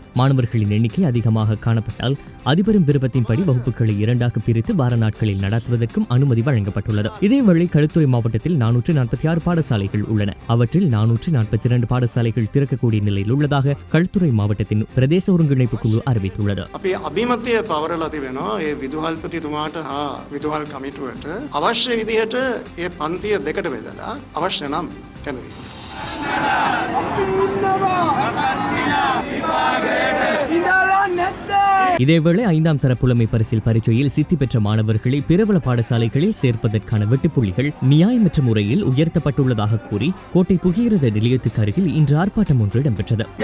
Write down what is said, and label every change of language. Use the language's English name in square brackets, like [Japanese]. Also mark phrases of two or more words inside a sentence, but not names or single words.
[Tamil] மாணவர்களின் எண்ணிக்கை அதிகமாக காணப்பட்டால் அதிபரும் விருப்பத்தின்படி வகுப்புகளை 2ஆக பிரித்து வார நாட்களில் நடத்துவதற்கும் அனுமதி வழங்கப்பட்டுள்ளது. இதேவேளை களுத்துறை மாவட்டத்தில் 446 பாடசாலைகள் உள்ளன. அவற்றில் 442 பாடசாலைகள் திறக்கக்கூடிய நிலையில் உள்ளதாக களுத்துறை மாவட்டத்தின் பிரதேச ஒருங்கிணைப்பு குழு அறிவித்துள்ளது. [Sinhala] අපි අභිමතය පවරලා තිබෙනවා ඒ විදුහල්පතිතුමාට හා විදුහල් කමිටුවට අවශ්‍ය විදිහට ඒ පන්තිය දෙකට බෙදලා අවශ්‍ය නම් කැඳවීම. [Tamil] இதேவேளை 5ஆம் தர புலமை பரிசில் பரீட்சையில் சித்தி பெற்ற மாணவர்களை பிரபல பாடசாலைகளில் சேர்ப்பதற்கான வெட்டுப்புள்ளிகள் நியாயமற்ற முறையில் உயர்த்தப்பட்டுள்ளதாக கூறி கோட்டை புகையிரத நிலையத்துக்கு அருகில் இன்று ஆர்ப்பாட்டம் ஒன்று இடம்பெற்றது.